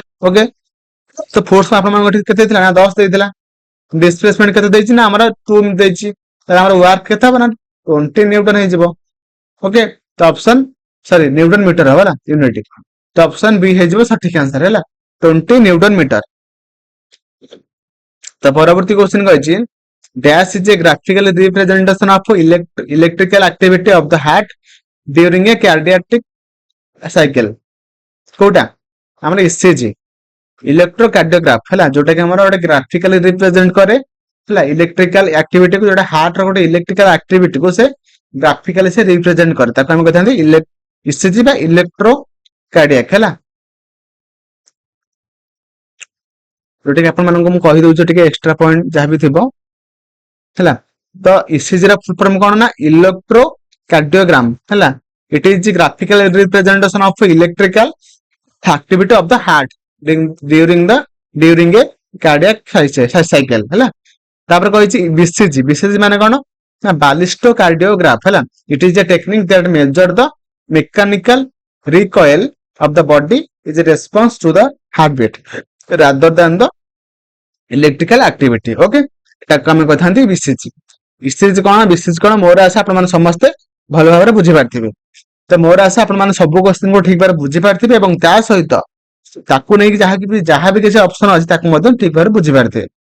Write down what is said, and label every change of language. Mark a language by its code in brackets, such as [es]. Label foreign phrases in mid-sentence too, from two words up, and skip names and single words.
[or] ଓକେ, ତ ଫୋର୍ସ ଆପଣମାନଙ୍କ ଏଠି କେତେ ଦେଇଥିଲା ନା 10 ଦେଇଥିଲା, ଡିସପ୍ଲେସମେଣ୍ଟ କେତେ ଦେଇଛି ନା ଆମର 2 ଦେଇଛି, ତାହେଲେ ଆମର ୱାର୍କ କେତେ ହବ ନା 20 ନ୍ୟୁଟନ ହେଇଯିବ। ଓକେ, ତ ଅପସନ ସରି [en] newton metre [or] ହବ ନା ୟୁନିଟ। ତ ଅପସନ ବି ହେଇଯିବ ସଠିକ ଆନ୍ସର ହେଲା 20 [en] newton metre. [or] ତ ପରବର୍ତ୍ତୀ କ୍ୱେଶ୍ଚନ କହିଛି [en] dash is a graphical representation of electrical activity of the heart during a cardiac cycle। [or] କୋଉଟା ଆମର ECG, ଇଲେକ୍ଟ୍ରୋକାର୍ଡିଓଗ୍ରାଫ ହେଲା, ଯୋଉଟା କି ଆମର ଗୋଟେ [en] graphically represent [or] କରେ ହେଲା [en] electrical activity [or] କୁ, ଯୋଉଟା ହାର୍ଟ ର ଗୋଟେ [en] electrical activity [or] କୁ ସେ ଗ୍ରାଫିକାଲି ସେ ରିପ୍ରେଜେଣ୍ଟ କରେ, ତାକୁ ଆମେ କହିଥାନ୍ତି ECG ବା ଇଲେକ୍ଟ୍ରୋକାର୍ଡିଆକ ହେଲା। ଯୋଉଟା କି ଆପଣମାନଙ୍କୁ ମୁଁ କହିଦଉଛି ଟିକେ [en] extra point [or] ଯାହା ବି ଥିବ ହେଲା। ତ ଇସିଜି ର [en] full form [or] କଣ ନା ଇଲେକ୍ଟ୍ରୋକାର୍ଡିଓଗ୍ରାମ ହେଲା। [en] it is graphical representation of electrical activity of the heart during a cardiac cycle ହେଲା। [or] ତାପରେ କହିଛି ବିସିଜି, ବିସିଜି ମାନେ କଣ ନା [en] ballisto cardiograph [or] ହେଲା। [en] it is a technique that measure the mechanical recoil of the body is a response to the heartbeat rather than the electrical activity। [or] ଓକେ, ତାକୁ ଆମେ କହିଥାନ୍ତି ବିସିଜି। ବିସିଜି କଣ, ବିସିଜି କଣ, ମୋର ଆଶା ଆପଣ ମାନେ ସମସ୍ତେ ଭଲ ଭାବରେ ବୁଝିପାରିଥିବେ। ତ ମୋର ଆଶା ଆପଣ ମାନେ ସବୁ କ୍ୱେଶ୍ଚିନ୍ କୁ ଠିକ ଭାବରେ ବୁଝିପାରିଥିବେ ଏବଂ ତା ସହିତ ତାକୁ ନେଇକି ଯାହା ବି କିଛି ଅପସନ ଅଛି ତାକୁ ମଧ୍ୟ ଠିକ ଭାବରେ ବୁଝିପାରିଥିବେ।